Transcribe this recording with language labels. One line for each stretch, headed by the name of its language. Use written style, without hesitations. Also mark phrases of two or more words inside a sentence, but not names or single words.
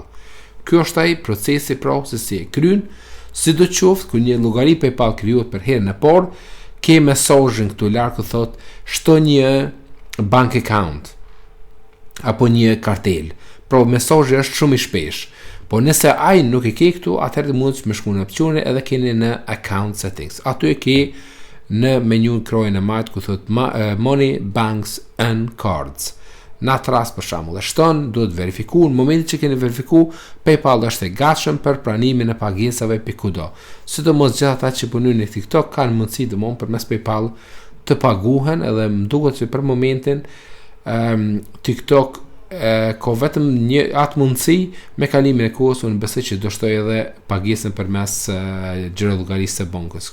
Albanian: Ky është ai procesi pra se si e kryen, sidoqoftë kur një llogari PayPal krijohet për herën e parë, ke mesazhin këtu lart që thot shto një
English: bank account
Albanian: apo një kartel. Pra mesazhi është shumë i shpesh. Po nëse ai nuk e ke këtu, atëherë mund të më shkruani opsione edhe keni në
English: account settings.
Albanian: Aty e ke në menun krojën e majtë ku thot
English: money, banks and cards.
Albanian: Në atë rast për shembull, e shton, duhet verifiku, në momentin që keni verifiku, PayPal është e gatshëm për pranimin e pagesave kudo. Sidomos gjithë ata që punojnë në TikTok kanë mundësi domosdoshmë përmes PayPal të paguhen, edhe më duket se për momentin TikTok ka vetëm një atë mundësi me kalimin e kohës, unë besoj që do shtoj edhe pagesën përmes gjëra llogarisë së bankës.